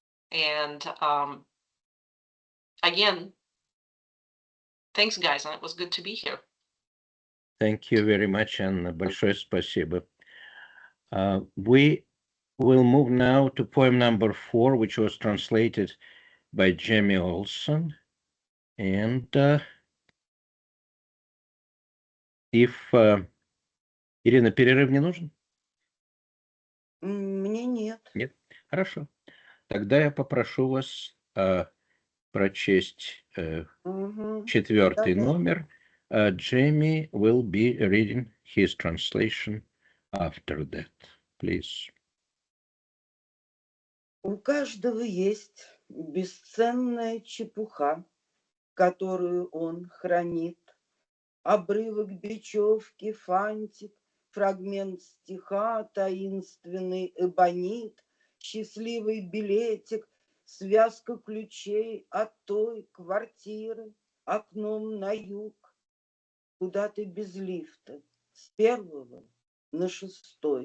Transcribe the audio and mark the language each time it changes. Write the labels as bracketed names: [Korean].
[English] And again, thanks, guys, and it was good to be here. Thank you very much, Anna. [Russian] Большое спасибо. [English] We will move now to poem number 4, which was translated by Jamie Olson. And if [Russian] Ирина, перерыв не нужен? Мне нет. Нет? Хорошо. Тогда я попрошу вас прочесть четвертый номер. [English] Jamie will be reading his translation after that. Please. [Russian] У каждого есть бесценная чепуха, которую он хранит. Обрывок бечевки, фантик, фрагмент стиха, таинственный эбонит, счастливый билетик, связка ключей от той квартиры, окном на юг, куда ты без лифта, с 1 на 6.